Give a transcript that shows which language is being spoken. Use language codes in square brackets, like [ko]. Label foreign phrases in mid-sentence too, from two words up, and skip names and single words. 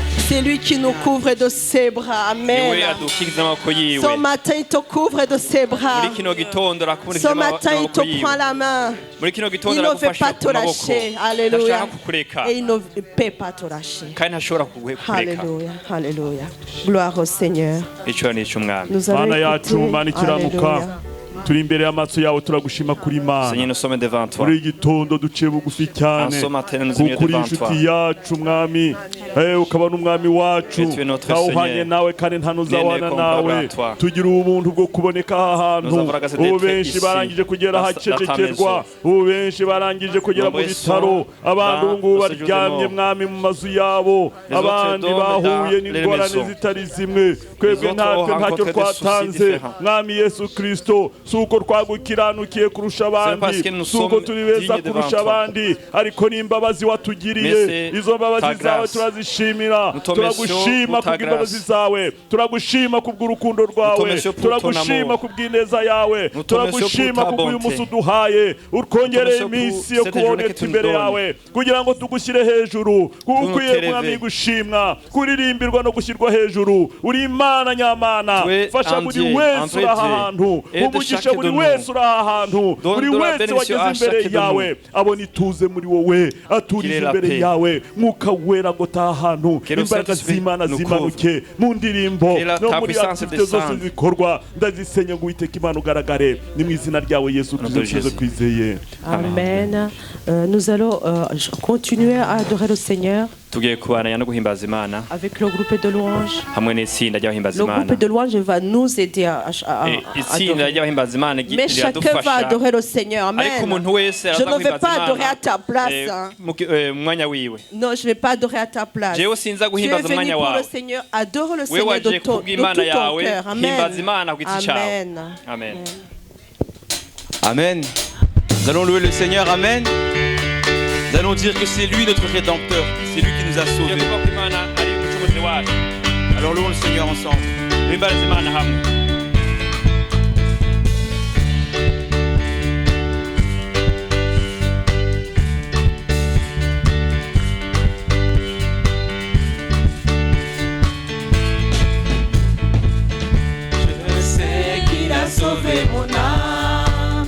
[fr] C'est lui qui nous couvre de ses bras. Amen. [rn] niwe adukiza amaboko yiwe [fr] Ce matin, il te couvre de ses bras. [rn] muri kino gitondo arakumuriza [fr] Ce matin, il [rn] amaboko [fr] te prend [rn] yiwe [fr] la main. [rn] muri kino [fr] Il [rn] gitondo [fr] ne veut [rn] aragufasha [fr] pas te [rn] ku maboko [fr] lâcher. Alléluia. [rn] ntashaka kukureka [fr] Et il ne peut pas te lâcher. [rn] kandi ntashobora kukureka [fr] Alléluia. Alléluia. Gloire au Seigneur. [rn] icyubahiro cy'umwami [fr] Nous allons [rn] Mana yacu [fr] écouter. [rn] Mana ikiranuka [fr] Alléluia. [rn] turi imbere y'amaso yawe turagushima kuri Mana [fr] Seigneur, nous sommes devant toi. [rn] muri gitondo duciye bugufi cyane [fr] En ce matin, nous [rn] kuko [fr] sommes [rn] uri [fr] devant [rn] inshuti [fr] toi. [rn] yacu mwami ukaba n'umwami wacu [fr] Et tu es notre [rn] ntawuhanye [fr] Seigneur. [rn] nawe kandi nta n'uzabana Nene nawe [fr] comparable à toi. [rn] tugira ubuntu bwo kuboneka aha hantu [fr] Nous avons regardé [rn] ubu [fr] d'être [rn] benshi [fr] ici, [rn] barangije kugera [fr] dans ta [rn] ahacecekerwa [fr] maison. [rn] ubu benshi barangije kugera mu [fr] Nombreux [rn] bitaro [fr] sont [rn] abandi [fr] dans [rn] ubu ngubu [fr] le séjour des [rn] baryamye [fr] morts. [rn] mwami mu mazu yabo [fr] Les autres [rn] abandi [fr] dorment [rn] bahuye [fr] dans les [rn] n'ingorane [fr] maisons. [rn] zitari zimwe twebwe [fr] autres [rn] natwe [fr] ont [rn] ntacyo [fr] rencontré des soucis [rn] twatanze [fr] différents. [rn] mwami yesu kristo si uko twagukiranukiye kurusha [fr] parce [rn] abandi [fr] que nous [rn] si uko [fr] sommes [rn] turi beza [fr] dignes devant [rn] kurusha [fr] toi. [rn] abandi ariko n'imbabazi watugiriye [fr] Mais c'est [rn] izo mbabazi [fr] ta [rn] zawe [fr] grâce. [rn] turazishimira [fr] Nous te [rn] turagushima [fr] remercions pour ta [rn] kubw'imbabazi [fr] grâce. [rn] zawe turagushima kubw'urukundo rwawe [fr] remercions pour ton [rn] turagushima [fr] amour. [rn] kubw'ineza yawe [fr] Nous te remercions [rn] turagushima [fr] pour ta [rn] kubw'uyu [fr] bonté. [rn] munsi uduhaye utwongereye [fr] Nous te remercions [rn] iminsi [fr] pour [rn] yo [fr] cette journée [rn] kuboneka [fr] que tu nous [rn] imbere [fr] donnes. [rn] yawe kugira ngo tugushyire hejuru kuko [fr] nous [rn] ukwiye [fr] t'élever. [rn] mwami gushimwa kuririmbirwa no gushyirwa hejuru uri imana nyamana [fr] Tu es [rn] fasha [fr] un [rn] buri [fr] Dieu, [rn] wese [fr] un [rn] uri [fr] vrai [rn] aha [fr] Dieu. [rn] hantu [fr] Et de [rn] umugisha [fr] chacun [rn] buri [fr] de nous. [rn] wese uri aha hantu [fr] Donne [rn] buri [fr] de la [rn] wese [fr] bénédiction [rn] wageze [fr] à [rn] imbere [fr] chacun de [rn] yawe [fr] nous. [rn] abona ituze muri wowe aturize [fr] Qu'il ait la [rn] imbere [fr] paix. [rn] yawe mwuka wera ngo taha ahantu [fr] Que le [rn] imbaraga [fr] Saint-Esprit [rn] z'imana [fr] nous [rn] zimanuke mu ndirimbo [fr] Que la- [rn] no [fr] ta [rn] muri [fr] puissance [rn] aktivite zose [fr] descende. [rn] zikorwa ndazisenya ngo uwiteka imana ugaragare ni mu izina ryawe yesu [fr] Nom de [rn] kristo tuze [fr] Jésus. [rn] twizeye Amen. [fr] Nous allons continuer à adorer le Seigneur [rn] tugiye kubana no guhimbaza imana [fr] avec le groupe de louanges. [rn] hamwe n'itsinda ry'abahimbaza [fr] Le [rn] imana [fr] groupe de louanges va nous aider à [rn] itsinda [fr] adorer. [rn] ry'abahimbaza imana [fr] Mais chacun va [rn] riradufasha [fr] adorer le Seigneur. Amen. [rn] ariko umuntu wese [fr] Je ne vais pas adorer à ta place. hein. [rn] mu mwanya wiwe [fr] Non, je ne vais pas adorer à ta place. [rn] jewe sinza [fr] Tu es [rn] guhimbaza [fr] venu [rn] umwanya [fr] pour le [rn] wawe [fr] Seigneur. Adore le [rn] we [fr] Seigneur [rn] waje [fr] de tout ton [rn] kubw'imana yawe [fr] cœur. [rn] himbaza Amen. imana ku giti cyawe Amen. amen Amen. [fr] Nous allons louer le Seigneur. Amen. Nous allons dire que c'est lui notre Rédempteur. C'est lui qui nous a [rn] tugiye [fr] sauvés. [rn] kuvuga ko imana ari umucunguzi wacu [fr] Alors louons le Seigneur ensemble. [rn] duhimbaza imana hamwe [fr] Je sais qu'il a sauvé mon âme.